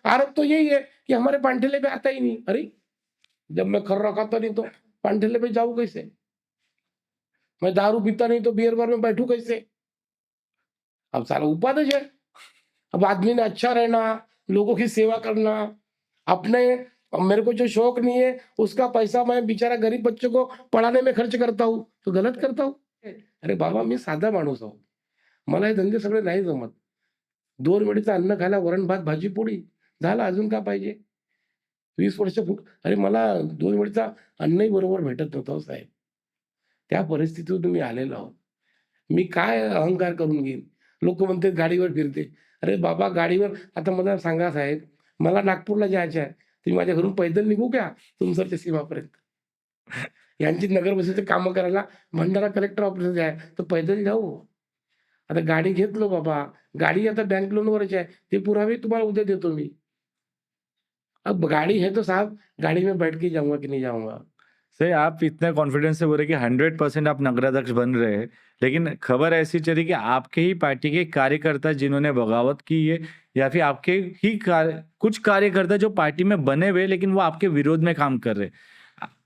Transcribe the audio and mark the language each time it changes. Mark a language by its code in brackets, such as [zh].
[hi] आरोप तो यही है कि हमारे पांठेले पे आता ही नहीं। अरे जब मैं खर्रा खाता नहीं तो पांठेले पे जाऊँ कैसे, मैं दारू पीता नहीं तो बियर बार में बैठू कैसे। अब सारा उपादेश है। अब आदमी ने अच्छा रहना, लोगों की सेवा करना, अपने, अब मेरे को जो शौक नहीं है उसका पैसा मैं बेचारा गरीब बच्चों को पढ़ाने में खर्च करता हूँ तो गलत करता हूँ। [mr] अरे बाबा मी साधा माणूस आहो, मला हे धंदे सगळे नाही जमत. 2 वेळेचं अन्न खायला वरण भात भाजी पोळी झालं, अजून काय पाहिजे? 20 वर्ष अरे मला 2 वेळचा अन्नही बरोबर भेटत नव्हतं हो साहेब. त्या परिस्थितीतून मी आलेलो आहोत. मी काय अहंकार करून घेईन? लोकं म्हणतात गाडीवर फिरते. अरे बाबा गाडीवर आता मला सांगा साहेब, मला नागपूरला जायचं आहे. तुम्ही माझ्या घरून पैदल निघू का तुमसरच्या सीमापर्यंत? यांची नगर परिषदेची कामं करायला भंडारा कलेक्टर ऑफिसला जाय, तर पैदल जाऊ. आता गाडी घेतलो बाबा, गाडी आता बँक लोनवरच आहे. ते पुरावे तुम्हाला उद्या देतो मी. [hi] अब गाड़ी है तो साहब गाड़ी में बैठ के जाऊँगा कि नहीं जाऊँगा? सर आप इतने कॉन्फिडेंस से बोल रहे कि 100% आप नगराध्यक्ष बन रहे हैं, लेकिन खबर ऐसी चली कि आपके ही पार्टी के कार्यकर्ता जिन्होंने बगावत की है या फिर आपके ही कुछ कार्यकर्ता जो पार्टी में बने हुए लेकिन वो आपके विरोध में काम कर रहे हैं।